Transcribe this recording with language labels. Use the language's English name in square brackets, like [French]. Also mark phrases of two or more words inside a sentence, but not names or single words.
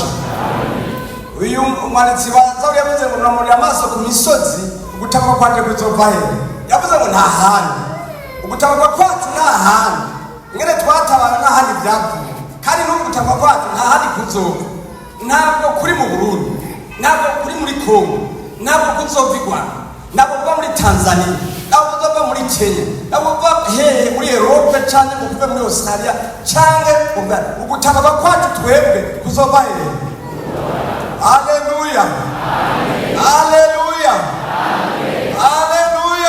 [Rundi] Uyu umwanditsi wa Zaburi yavuze ngo namurira amaso ku misozi, ugutabagwa kwanje kuzova hehe? Yavuze ngo nta handi. Ugutabagwa kwacu nta handi. Ingene twatabara nta handi byavuye. kandi n'ugutama kwacu nta handi kuzoba, ntabwo kuri mu Burundi, ntabwo kuri muri Kongo, ntabwo kuzova i Rwanda, ntabwo kuva muri Tanzania, ntabwo kuzova muri Kenya, ntabwo kuva hehe muri Europe cyangwa ngo kuve muri Australia cyangwa ugutama kwacu twebwe kuzova hehe. Haleluya, haleluya, haleluya.